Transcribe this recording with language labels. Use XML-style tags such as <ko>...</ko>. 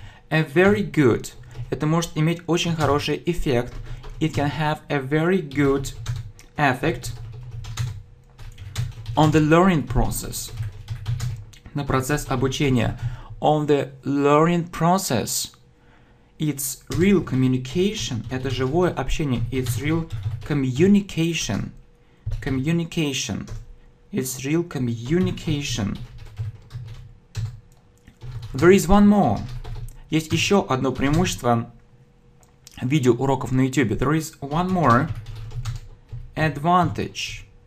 <en>a very good,</en> <ru>это может иметь очень хороший эффект,</ru> <en>it can have a very good effect on the learning process,</en> <ru>на процесс обучения,</ru> <en>on the learning process. It's real communication,</en> <ru>это живое общение,</ru> <en>it's real communication. It's real communication. There is one more.</en> <ru>Есть еще одно преимущество видеоуроков на YouTube.</ru> <en>There is one more advantage.</en>